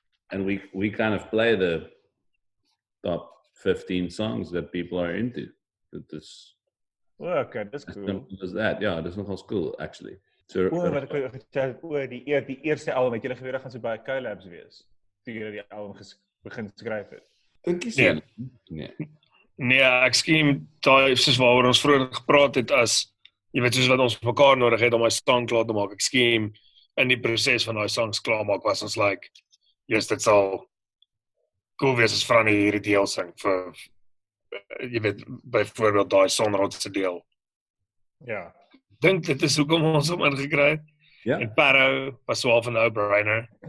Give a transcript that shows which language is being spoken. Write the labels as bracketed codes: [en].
[en] And we kind of play the top 15 songs that people are into. It is [af] Okay, dis cool. [en] simple as that. Yeah, [af] dis nogal [en] cool actually. So [af] Wat ek gesê die eerste album het julle geweet gaan so baie collabs wees. Toe julle die album begin skryf het. dink jy so? Nee. Nee, ek skiem daai soos waaroor ons vroeër gepraat het as jy weet soos wat ons mekaar nodig het om daai song klaar te maak. Ek skiem in die proses van daai songs klaar maak was ons [en] like, yes, [af] dit sal cool wees as Franny hierdie deel sing vir jy weet byvoorbeeld daai sonrotse deel. Ja. Dink dit is hoekom ons hom ingekry het. Ja. En Paro was so half 'n no-brainer.